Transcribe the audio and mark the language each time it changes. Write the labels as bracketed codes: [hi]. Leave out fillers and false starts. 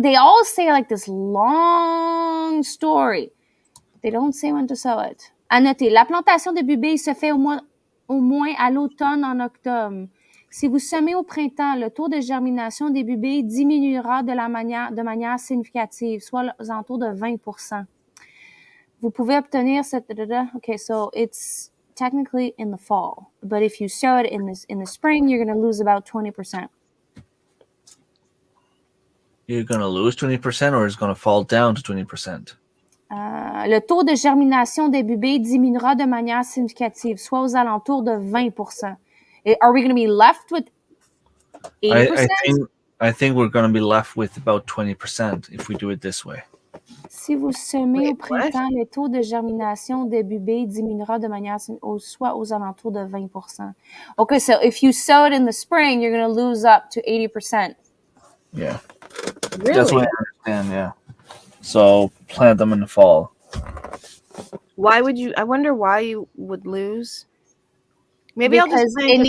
[en] They all say like this long story. They don't say when to sow it. [fr] À noter, la plantation de bubilles se fait au moins à l'automne en octobre. Si vous semez au printemps, le taux de germination des bubilles diminuera de manière significative, soit aux alentours de 20%. Vous pouvez obtenir cette... [en] Okay, so it's technically in the fall, but if you sow it in the spring, you're going to lose about 20%. You're going to lose 20% or it's going to fall down to 20%? [fr] Le taux de germination des bubilles diminuera de manière significative, soit aux alentours de 20%. [en] Are we going to be left with 80%? I think we're going to be left with about 20% if we do it this way. [fr] Si vous semez au printemps, le taux de germination des bubilles diminuera de manière soit aux alentours de 20%. [en] Okay, so if you sow it in the spring, you're going to lose up to 80%. Yeah. Really? That's what I understand, yeah. So plant them in the fall. Why would you? I wonder why you would lose. Maybe because I'll just plant